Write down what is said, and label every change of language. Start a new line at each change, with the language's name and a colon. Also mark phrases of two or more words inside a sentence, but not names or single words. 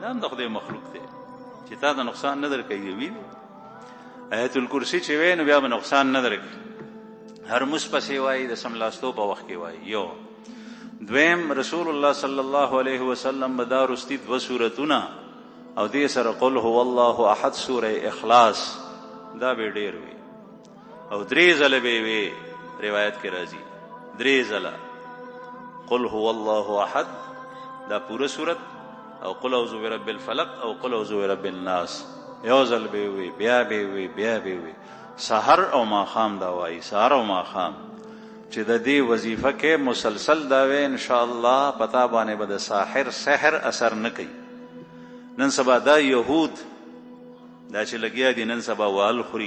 Pashto: دا هم د خدای مخلوق دی چې تا ته نقصان نه درکوي. وي آیت الکرسی چې وی نو بیا به نقصان نه درکوي. هر مس پسې وایي د سملاستو په وخت کې وایي. یو دویم رسول الله
Arabic: صلی الله علیه وسلم
Pashto: به دا رستي 2 سورتونه او دې سره
Arabic: قل هو الله احد
Pashto: سوره اخلاص دا به ډیر وي او 3 ځله به وي. روایت کې راځي 3 ځله
Arabic: قل هو الله احد
Pashto: دا پوره سورت او
Arabic: قل اعوذ برب الفلق
Pashto: او
Arabic: قل اعوذ برب الناس
Pashto: یو ځل به وي بیا به وي بیا به وي. سحر او ماښام دا وایي. سحر او ماښام چې د دې وظیفه کې مسلسل دا وي
Arabic: ان شاء الله
Pashto: پتا باندې به د سحر اثر نه کوي. نن سبا دا یهود دا چې لګیا دي نن سبا وال خوري.